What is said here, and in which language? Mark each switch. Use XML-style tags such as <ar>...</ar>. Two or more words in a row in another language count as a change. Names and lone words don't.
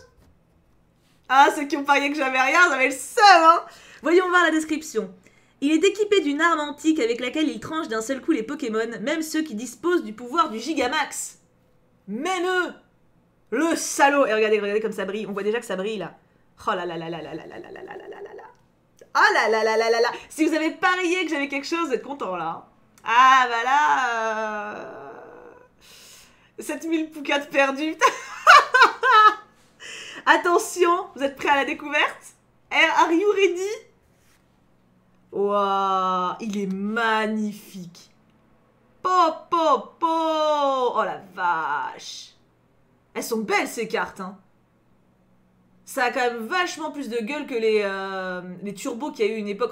<fr>Ah, ceux qui ont parié que j'avais rien, j'avais le seum, hein. Voyons voir la description. Il est équipé d'une arme antique avec laquelle il tranche d'un seul coup les Pokémon, même ceux qui disposent du pouvoir du Gigamax. Même eux. Le salaud. Et regardez, regardez comme ça brille. On voit déjà que ça brille, là. Oh là là là là là là là là là là là là là. Oh là là là là là là. Si vous avez parié que j'avais quelque chose, vous êtes content, là. Ah, bah là... 7000 poucats perdus. Attention, vous êtes prêts à la découverte?</fr> <en>Are you ready?</en> <fr>Waouh, il est magnifique. Po, po, po. Oh la vache. Elles sont belles ces cartes, hein. Ça a quand même vachement plus de gueule que les turbos qu'il y a eu une époque.</fr>